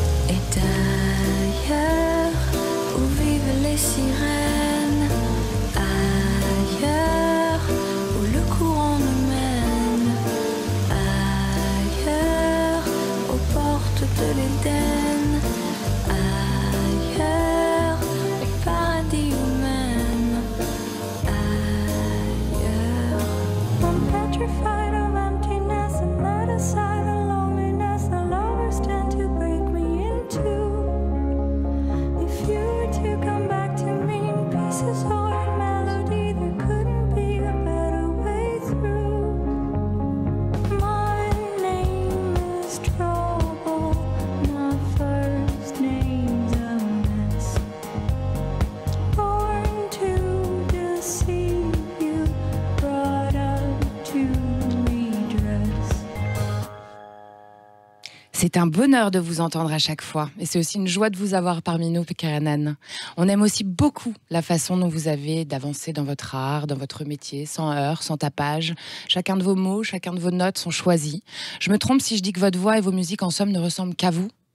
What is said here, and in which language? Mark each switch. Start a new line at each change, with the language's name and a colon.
French: Et d'ailleurs, où vivent les sirènes, ailleurs où le courant nous mène, ailleurs aux portes de l'Éden, ailleurs au paradis ou même ailleurs.
English: I'm petrified of emptiness and let aside the loneliness the lovers tend to break me into. If you were to come back to me in pieces or in melody, there couldn't be a better way through. My name is trouble, my first name's a mess. Born to deceive you, brought up to redress.
French: C'est un bonheur de vous entendre à chaque fois. Et c'est aussi une joie de vous avoir parmi nous, Keren Han. On aime aussi beaucoup la façon dont vous avez d'avancer dans votre art, dans votre métier, sans heurts, sans tapage. Chacun de vos mots, chacun de vos notes sont choisis. Je me trompe si je dis que votre voix et vos musiques, en somme, ne ressemblent qu'à vous?